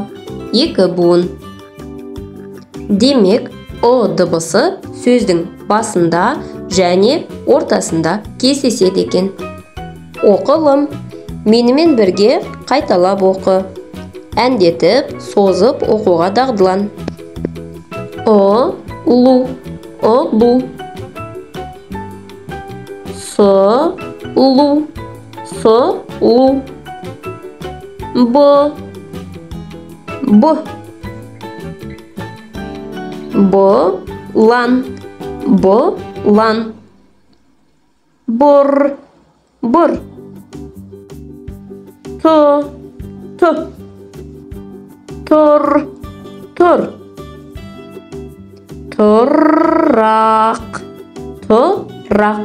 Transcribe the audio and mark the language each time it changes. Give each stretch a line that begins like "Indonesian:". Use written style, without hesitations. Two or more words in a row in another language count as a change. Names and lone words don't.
Kazakh: Екі буын. Демек, О дыбысы сөздің басында және ортасында кездеседі екен. Оқылым. Менімен бірге қайталап оқы. Әндетіп, созып оқуға дағдылан. О-лу, о-лу. Со-лу, со-лу. Бо, бо. Бо-лан, бо-лан. Бор, бор. То, то. Тор, тор. Торрақ, торрақ.